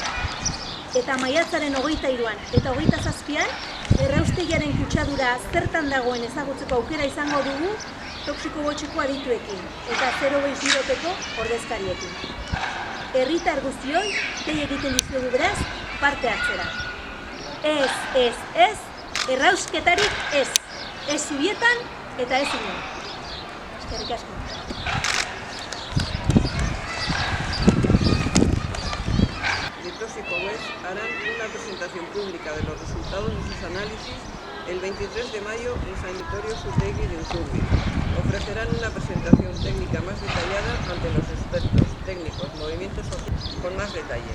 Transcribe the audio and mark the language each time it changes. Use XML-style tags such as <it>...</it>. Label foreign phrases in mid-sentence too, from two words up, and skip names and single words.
<eu>Eta maiatzaren 23an eta 27an erraustegiaren kutsadura zertan dagoen ezagutzeko aukera izango dugu toxiko gotxiko adituekin eta 020-peko ordezkariekin. Herritar guztioi dei egiten dizuegu beraz parte hartzera. Ez, errausketarik ez. Ez zubietan eta ez inon. Eskerrik asko.</eu> <es>Tóxico-West harán una presentación pública de los resultados de sus análisis el 23 de mayo en Sanatorio Sustegui de Usurbil. Ofrecerán una presentación técnica más detallada ante los expertos, técnicos, movimientos sociales con más detalle.</es>